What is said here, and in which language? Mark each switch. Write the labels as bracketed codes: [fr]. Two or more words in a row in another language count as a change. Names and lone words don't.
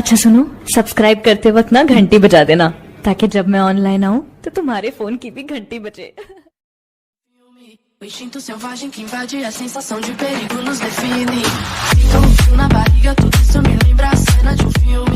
[hi] अच्छा सुनो, सब्सक्राइब करते वक्त ना घंटी बजा देना, ताकि जब मैं ऑनलाइन आऊं तो तुम्हारे फोन की भी घंटी बजे। [pt] O instinto selvagem que invade a sensação de perigo nos define. Fica um frio na barriga, tudo isso me lembra a cena de um filme.